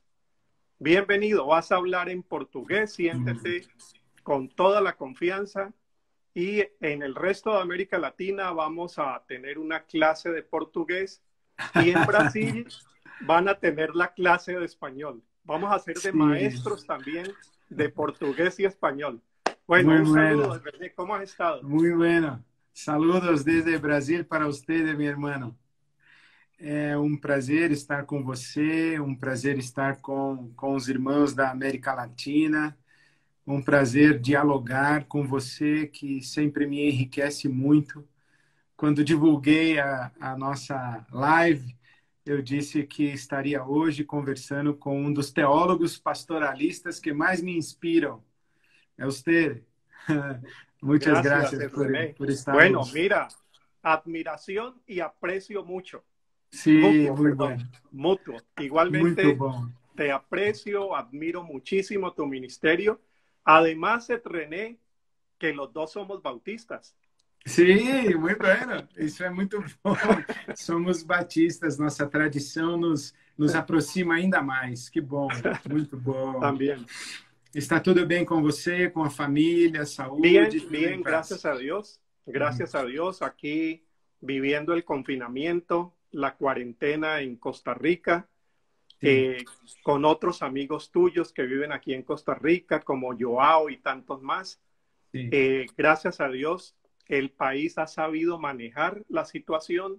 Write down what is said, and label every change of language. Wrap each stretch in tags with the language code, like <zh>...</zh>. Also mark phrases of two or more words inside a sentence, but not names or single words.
<es>Bienvenido, vas a hablar en portugués, siéntete con toda la confianza y en el resto de América Latina vamos a tener una clase de portugués y en Brasil van a tener la clase de español. Vamos a ser de</es> <pt>sim.</pt> <es>maestros también de portugués y español. Bueno,</es> <pt>Muito</pt> <es>un bueno, saludo, René. ¿Cómo has estado?</es> <pt>muito</pt> <es>bueno. Saludos desde</es> <pt>Brasil para você, meu irmão. É um prazer estar com você, um prazer estar com os irmãos da América Latina, um prazer dialogar com você, que sempre me enriquece muito. Quando divulguei a nossa live, eu disse que estaria hoje conversando com um dos teólogos pastoralistas que mais me inspiram. É você. Muitas</pt> <es>Gracias,</es> <pt>graças René. por</pt> <es>Bueno,</es> <pt>estarmos.</pt> <es>mira, admiración y aprecio mucho.</es> <pt>Sim,</pt> <es>Mutuo,</es> <pt>muito</pt> <es>perdón,</es> <pt>bom.</pt> <es>mutuo.</es> <pt>Muito</pt> <es>Igualmente,</es> <pt>bom.</pt> <es>te aprecio, admiro muchísimo tu ministerio. Además, René, que los dos somos bautistas.</es> <pt>Sim, muito bueno. Isso é muito bom. Somos batistas, nossa tradição nos aproxima ainda mais. Que bom, muito bom.</pt> <es>También.</es> <pt>Está tudo bem com você, com a família,</pt> <es>Bien,</es> <pt>saúde, tudo em</pt> <es>bien,</es> <pt>paz?</pt> <es>gracias a Dios. Uhum. Gracias a Dios, aquí viviendo el confinamiento, la cuarentena en Costa Rica,</es> <pt>Sim,</pt> <es>con otros amigos tuyos que viven aquí en Costa Rica, como Joao y tantos más.</es> <pt>sim.</pt> <es>Gracias a Dios, el país ha sabido manejar la situación.</es>